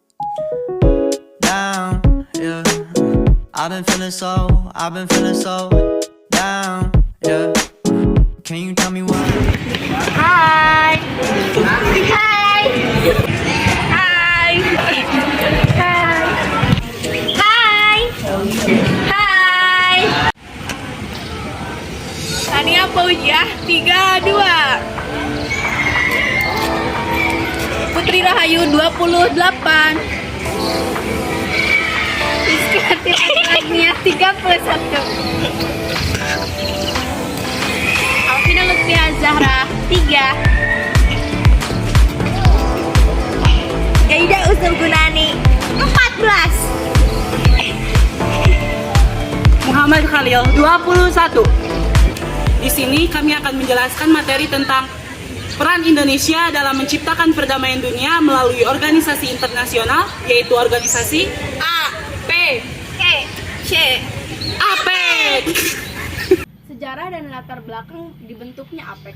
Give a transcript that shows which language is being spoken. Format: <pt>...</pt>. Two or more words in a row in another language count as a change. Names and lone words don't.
<en>down, yeah. I've been feeling so down, yeah. Can you tell me why?</en> <id>Hai. Hai. Hai. Hai. Hai. Hai. Tania Paujiah 32. Putri Rahayu 28. Rizky Atil Asragnia 31. Alvina Lutfia Zahra 3. Yaida Usul Gunani 14. Muhammad Khalil 21. Di sini kami akan menjelaskan materi tentang peran Indonesia dalam menciptakan perdamaian dunia melalui organisasi internasional, yaitu organisasi APEC. Sejarah dan latar belakang dibentuknya APEC.</id>